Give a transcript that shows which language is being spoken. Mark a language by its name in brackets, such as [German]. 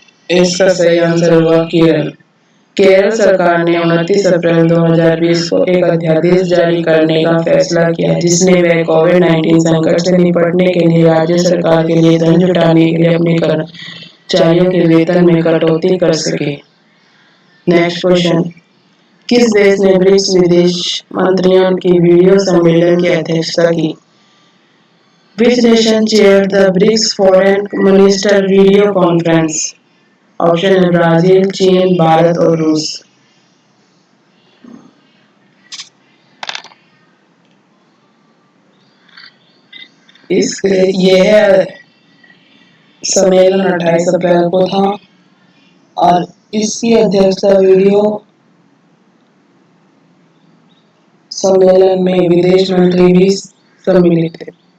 [Hindi] इसका सही आंसर होगा केरल। केरल सरकार ने 29 अप्रैल 2020 को एक अध्यादेश जारी करने का फैसला किया जिसमें वह कोविड-19 संकट से निपटने के लिए राज्य सरकार के लिए धन जुटाने के लिए अपने कर्मचारियों के वेतन में कटौती कर सके। नेक्स्ट क्वेश्चन, किस देश ने ब्रिक्स विदेश मंत्रियों की वीडियो सम्मेलन की अध्यक्षता की? [English] Which nation chaired the BRICS Foreign Minister Video Conference? [Hindi] Option है ब्राजील, चीन, भारत और रूस। इसके यह सम्मेलन 28 अप्रैल को था और इसकी अध्यक्षता वीडियो सम्मेलन में विदेश मंत्री भी सम्मिलित थे।